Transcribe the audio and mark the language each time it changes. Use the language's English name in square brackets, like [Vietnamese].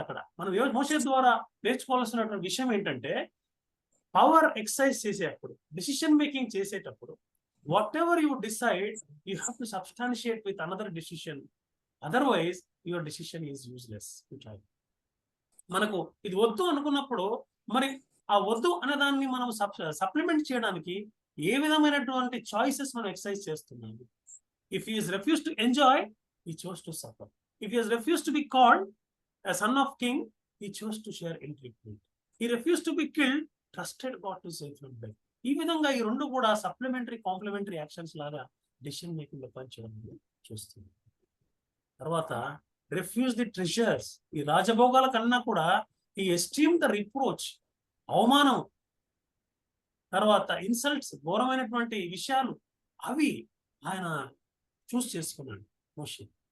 [Telugu] అక్కడ మనం మోషే ద్వారా నేర్చుకోవాల్సినటువంటి విషయం ఏంటంటే పవర్ ఎక్సర్సైజ్ చేసేటప్పుడు, డిసిషన్ మేకింగ్ చేసేటప్పుడు [English] Whatever you decide you have to substantiate with another decision, otherwise your decision is useless. [Telugu] మనకు ఇది వద్దు అనుకున్నప్పుడు మరి ఆ వద్దు అనే దాన్ని మనం సప్లిమెంట్ చేయడానికి ఏ విధమైనటువంటి చాయిసెస్ మనం ఎక్సర్సైజ్ చేస్తున్నాము. [English] If he is refuse to enjoy, he chose to suffer. If he has refused to be called a son of king, he chose to share ill treatment. He refused to be killed, trusted God to save from death. [Telugu] ఈ విధంగా ఈ రెండు కూడా supplementary complementary actions లాగా decision making లో పనిచేయడం చూస్తుంది. తర్వాత [English] Refuse the treasures. [Telugu] ఈ రాజభోగాల కన్నా కూడా ఈ [English] esteem the reproach, [Telugu] అవమానం, తర్వాత ఇన్సల్ట్స్, ఘోరమైనటువంటి విషయాలు, అవి ఆయన చూస్ చేసుకున్నాడు మోషే.